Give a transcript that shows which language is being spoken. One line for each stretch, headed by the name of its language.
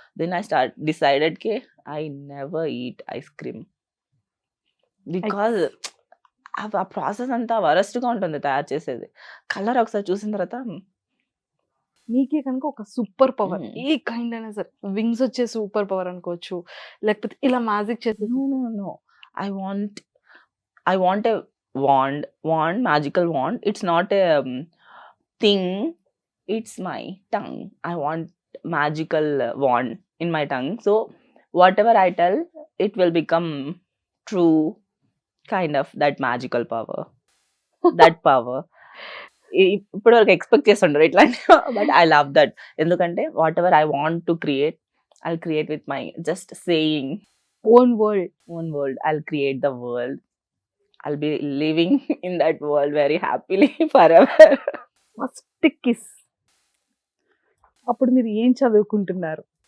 English: then I decided కే I never eat ice cream because
Telugu: ఆ process అంతా వరస్ట్గా ఉంటుంది తయారు చేసేది. కలర్ ఒకసారి చూసిన తర్వాత మీకే కనుక ఒక సూపర్ పవర్ మ్మ్. ఏ కైండ్ అయినా సరే, వింగ్స్ వచ్చే సూపర్ పవర్ అనుకోవచ్చు, లేకపోతే ఇలా మ్యాజిక్ చేసే
English: No. I want a wand, magical wand. It's not a thing. It's my tongue. I want magical wand in my tongue. So whatever I tell, it will become true. Kind of that magical power. That power.
Telugu: ఇప్పుడు వరకు expect చేస్తుంటారు ఇట్లాంటి.
English: But I love that. ఎందుకంటే whatever I want to create, I create with my just saying own world. own world. I'll create the world. I'll be living in that world very happily forever.
Telugu: First kiss అప్పుడు మీరు ఏం చదువుకుంటున్నారు?